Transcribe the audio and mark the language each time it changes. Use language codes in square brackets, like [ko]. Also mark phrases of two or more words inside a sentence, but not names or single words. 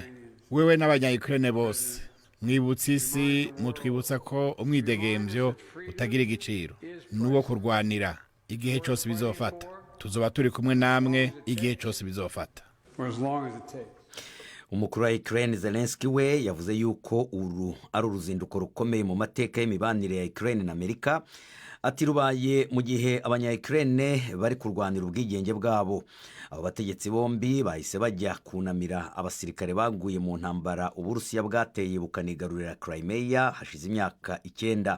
[rn] Wewe n'abanya-Ukraine bose mwibutsa isi, mutwibutsa ko umwidegemvyo utagira igiciro nuwo kurwanira igihe cyose bizofata. Tuzoba turi kumwe namwe igihe cyose bizofata. Umukuru wa Ukraine Zelensky we yavuze yuko uru ari uruzinduko rukomeye mu mateka y'imibanire ya Ukraine na Amerika. Ati rubaye mu gihe abanya-Ukraine bari kurwanira ubwigenge bwabo. Abo bategetsi bombi bahise bajya kunamira abasirikare baguye mu ntambara Uburusiya bwateye bukanigarurira Crimea hashize imyaka 9.